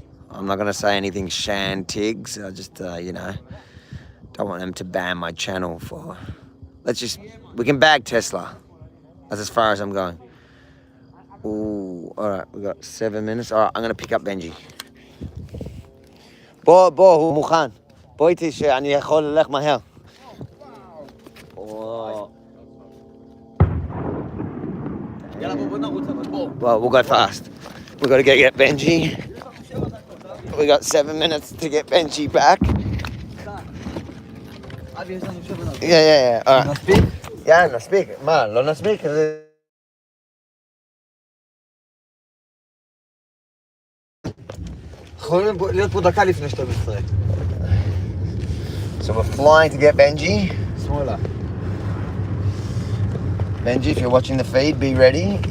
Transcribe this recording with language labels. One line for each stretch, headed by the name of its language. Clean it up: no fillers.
English: I'm not going to say anything shantigs. I just, don't want them to ban my channel for... we can bag Tesla. That's as far as I'm going. Ooh, all right, we got 7 minutes. All right, I'm going to pick up Benji.
Hebrew: בוא, הוא מוכן. בוא איתי שאני יכול ללך מהר.
English: Well, we'll go fast. We've got to go get Benji. We got 7 minutes to get Benji back. Yeah. All right.
Hebrew: נספיק? יאללה, נספיק. מה, לא נספיק? יכולים להיות פה דקה לפני 12.
English: So we're flying to get Benji.
Hebrew: שמאלה.
English: Benji, if you're watching the feed, be ready.